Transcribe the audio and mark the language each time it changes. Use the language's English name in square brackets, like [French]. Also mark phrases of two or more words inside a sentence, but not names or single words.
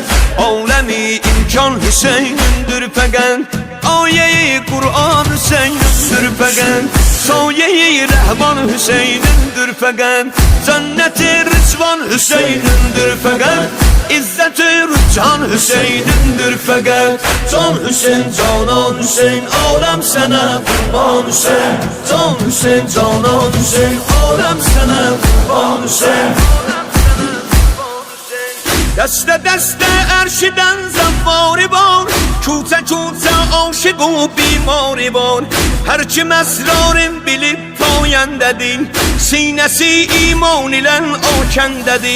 [Azerbaijani] Aləmi imkan Hüseyin'indir fəqət Ayə-i Qur'an Hüseyin'indir fəqət Sayə-i Rəhman Hüseyin'indir fəqət Cənnət-i Rıçvan Hüseyin'indir fəqət İzzət-i Rücan Hüseyin'indir fəqət [Turkish] Can Hüseyin, Canan Hüseyin, alem sana kurban Hüseyin. Can Hüseyin, Canan Hüseyin, alem sana kurban Hüseyin. [Azerbaijani] Dəstə-dəstə ərşidən zəvvari var Küçə-küçə aşıq o bimari var Hər kim əsrarın bilib payəndə kəndədir, sinəsi iman ilə o kəndədir.